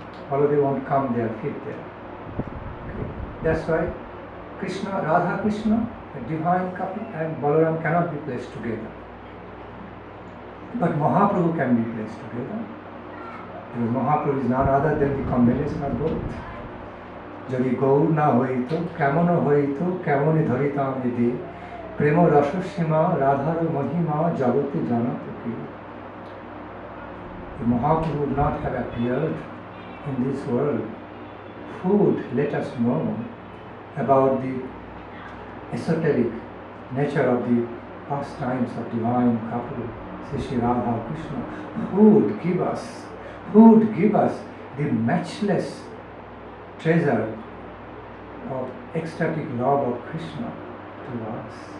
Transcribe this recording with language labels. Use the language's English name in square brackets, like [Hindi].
[English] Baladev won't come there, fit there. Okay. That's why Radha Krishna, the divine couple, and Balaram cannot be placed together. But Mahaprabhu can be placed together. Because Mahaprabhu is none other than the combination of both. [Bangla] যদি গৌর না হইত কেমন হইত কেমনে ধরিতাম এদি প্রেম রসসীমা রাধার মহিমা জগতে জানত কি [English] Mahaprabhu would not have appeared in this world. Who would let us know about the esoteric nature of the pastimes of divine couple, Sri Radha Krishna? Who would give us the matchless treasure of ecstatic love of Krishna to us?